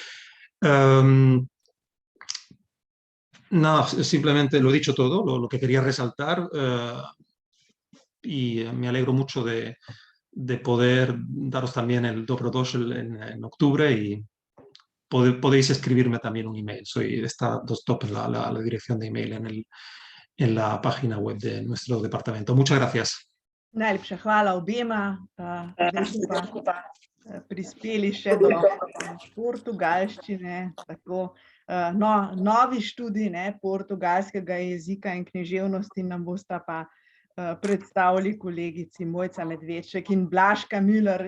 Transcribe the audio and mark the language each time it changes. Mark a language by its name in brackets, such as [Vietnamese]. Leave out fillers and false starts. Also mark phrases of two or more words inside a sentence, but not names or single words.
[Spanish] Nada, simplemente lo he dicho todo, lo que quería resaltar, y me alegro mucho de poder daros también el Dobrodošli en octubre, y podéis escribirme también un email. Está dostop en la dirección de email en la página web de nuestro departamento. Muchas gracias. [Slovenian] Najlepša hvala obema. Zdaj smo pa prispeli še do portugalščine. Tako, novi študij portugalskega jezika in književnosti nam bosta pa predstavili kolegici Mojca Medveček in Blažka Müller.